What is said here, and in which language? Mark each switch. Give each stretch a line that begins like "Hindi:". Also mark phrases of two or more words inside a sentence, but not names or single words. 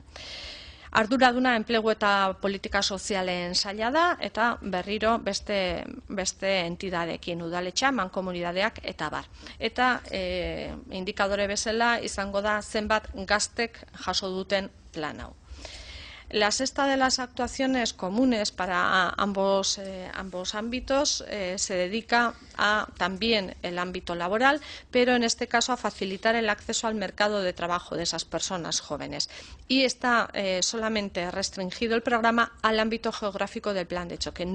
Basque: Arduraduna enplegu eta politika sozialen saila da, eta berriro beste entidadeekin, udaletxa, mankomunidadeak eta bar. Eta indikadore bezala izango da zenbat gaztek jaso duten plan hau.
Spanish: La sexta de las actuaciones comunes para ambos ámbitos se dedica a también el ámbito laboral, pero en este caso a facilitar el acceso al mercado de trabajo de esas personas jóvenes. Y está solamente restringido el programa al ámbito geográfico del plan de choque.